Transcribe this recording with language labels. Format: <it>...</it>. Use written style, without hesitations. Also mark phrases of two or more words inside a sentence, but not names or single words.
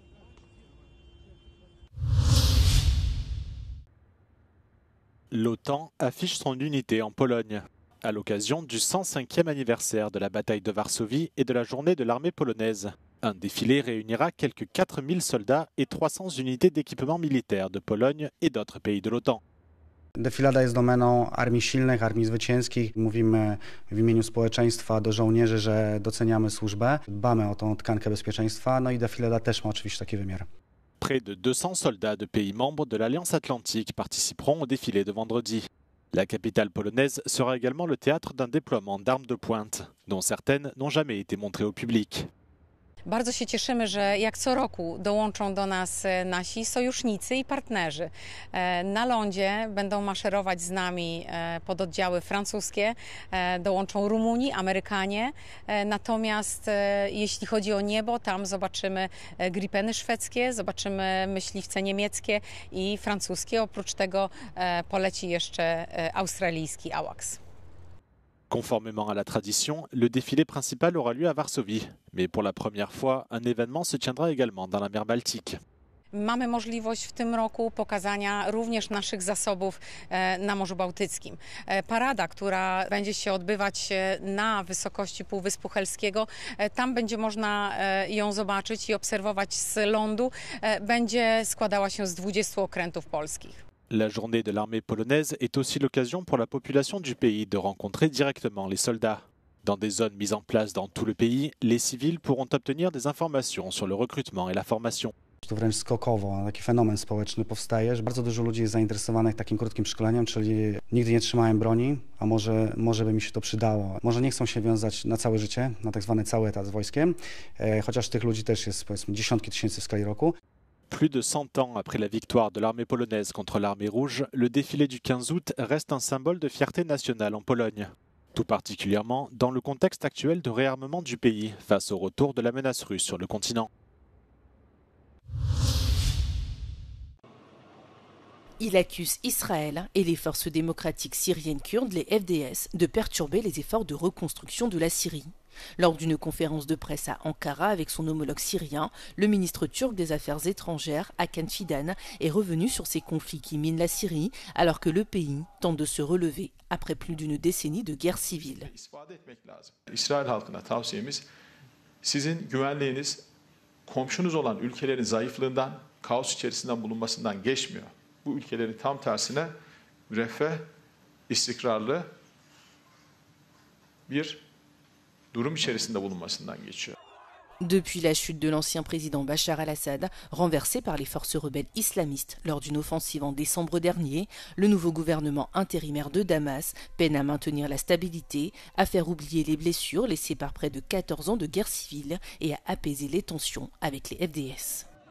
<fr>L'OTAN affiche son unité en Pologne. À l'occasion du 105e anniversaire de la bataille de Varsovie et de la journée de l'armée polonaise. Un défilé réunira quelques 4000 soldats et 300 unités d'équipement militaire de Pologne et d'autres pays de l'OTAN.</fr> <pl>Defilada jest domeną armii silnych, armii zwycięskich. Mówimy w imieniu społeczeństwa do żołnierzy, że doceniamy służbę, dbamy o tą tkankę bezpieczeństwa, no i defilada też ma oczywiście taki wymiar.</pl> <fr>Près de 200 soldats de pays membres de l'Alliance Atlantique participeront au défilé de vendredi. La capitale polonaise sera également le théâtre d'un déploiement d'armes de pointe, dont certaines n'ont jamais été montrées au public.</fr> <pl>Bardzo się cieszymy, że jak co roku dołączą do nas nasi sojusznicy i partnerzy. Na lądzie będą maszerować z nami pododdziały francuskie, dołączą Rumuni, Amerykanie. Natomiast jeśli chodzi o niebo, tam zobaczymy Gripeny szwedzkie, zobaczymy myśliwce niemieckie i francuskie. Oprócz tego poleci jeszcze australijski AWACS.</pl> <fr>Conformément à la tradition, le défilé principal aura lieu à Varsovie. Mais pour la première fois, un événement se tiendra également dans la mer Baltique.</fr> <pl>Mamy możliwość w tym roku pokazania również naszych zasobów na Morzu Bałtyckim. Parada, która będzie się odbywać na wysokości Półwyspu Helskiego, tam będzie można ją zobaczyć i obserwować z lądu, będzie składała się z 20 okrętów polskich.</pl> <fr>La journée de l'armée polonaise est aussi l'occasion pour la population du pays de rencontrer directement les soldats. Dans des zones mises en place dans tout le pays, les civils pourront obtenir des informations sur le recrutement et la formation.</fr> <pl>To wręcz skokowo taki fenomen społeczny powstaje, że bardzo dużo ludzi jest zainteresowanych takim krótkim szkoleniem, czyli nigdy nie trzymałem broni, a może by mi się to przydało. Może nie chcą się wiązać na całe życie, na tak zwany cały etat z wojskiem, chociaż tych ludzi też jest powiedzmy dziesiątki tysięcy w skali roku.</pl> <fr>Plus de 100 ans après la victoire de l'armée polonaise contre l'armée rouge, le défilé du 15 août reste un symbole de fierté nationale en Pologne. Tout particulièrement dans le contexte actuel de réarmement du pays face au retour de la menace russe sur le continent. Il accuse Israël et les forces démocratiques syriennes kurdes, les FDS, de perturber les efforts de reconstruction de la Syrie. Lors d'une conférence de presse à Ankara avec son homologue syrien, le ministre turc des Affaires étrangères, Hakan Fidan, est revenu sur ces conflits qui minent la Syrie alors que le pays tente de se relever après plus d'une décennie de guerre civile.</fr> <tr>İsrail halkına tavsiyemiz, sizin güvenliğiniz komşunuz olan ülkelerin zayıflığından, kaos içerisinden bulunmasından geçmiyor. Bu ülkelerin tam tersine müreffeh, istikrarlı bir durum içerisinde bulunmasından geçiyor.</tr> <fr>Depuis la chute de l'ancien président Bachar al-Assad, renversé par les forces rebelles islamistes lors d'une offensive en décembre dernier, le nouveau gouvernement intérimaire de Damas peine à maintenir la stabilité, à faire oublier les blessures laissées par près de 14 ans de guerre civile et à apaiser les tensions avec les FDS.</fr>